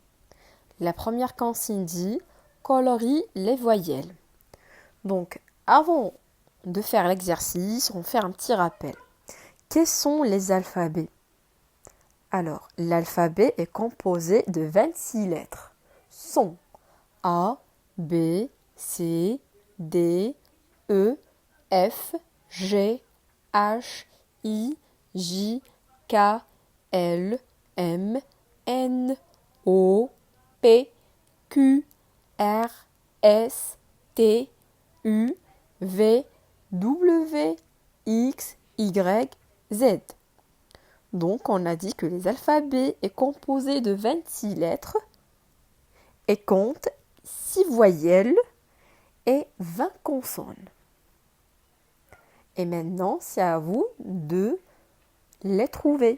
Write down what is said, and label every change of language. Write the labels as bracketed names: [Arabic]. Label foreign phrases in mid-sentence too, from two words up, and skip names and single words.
[French] La première consigne dit « Colorie les voyelles ». Donc, avant de faire l'exercice, on fait un petit rappel. Quels sont les alphabets? Alors, l'alphabet est composé de 26 lettres. Sont A, B, C, D, E, F, G, H, I, J, K, L, M, N, O, P, Q, R, S, T, U, V, W, X, Y, Z. Donc, on a dit que les alphabets est composé de 26 lettres et compte 6 voyelles et 20 consonnes. Et maintenant, c'est à vous de les trouver.